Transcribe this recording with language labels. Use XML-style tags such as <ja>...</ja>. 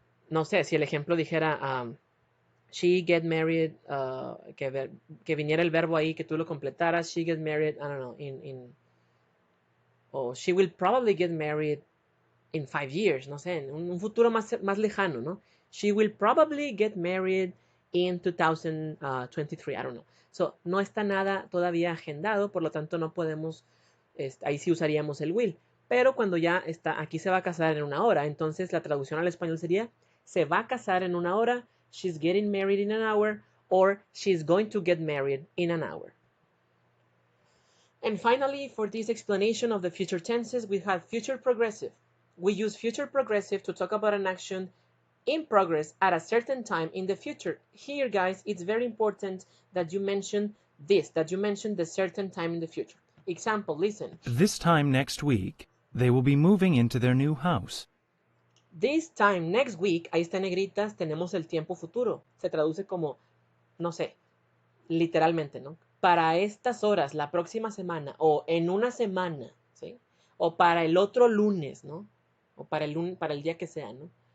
<es>No sé, si el ejemplo dijera</es> <en>she get married,</en> <es>que viniera el verbo ahí, que tú lo completaras, she get married,</es> <en>I don't know, or she will probably get married in 5 years,</en> <es>no sé, en un futuro más lejano, ¿no?</es> <en>She will probably get married in 2023, I don't know.</en> <es>So, no está nada todavía agendado, por lo tanto no podemos, ahí sí usaríamos el will. Pero cuando ya está, aquí se va a casar en una hora, entonces la traducción al español sería, se va a casar en una hora,</es> <en>she's getting married in an hour,</en> <es>or she's going to get married in an hour.</es> <en>And finally, for this explanation of the future tenses, we have future progressive. We use future progressive to talk about an action in progress at a certain time in the future. Here, guys, it's very important that you mention this, that you mention the certain time in the future. Example, listen. This time next week, they will be moving into their new house. This time next week,</en> <es>ahí está en negritas, tenemos el tiempo futuro. Se traduce como, no sé, literalmente, ¿no? Para estas horas, la próxima semana, o en una semana, ¿sí? O para el otro lunes, ¿no? O para el día que sea, ¿no?</es>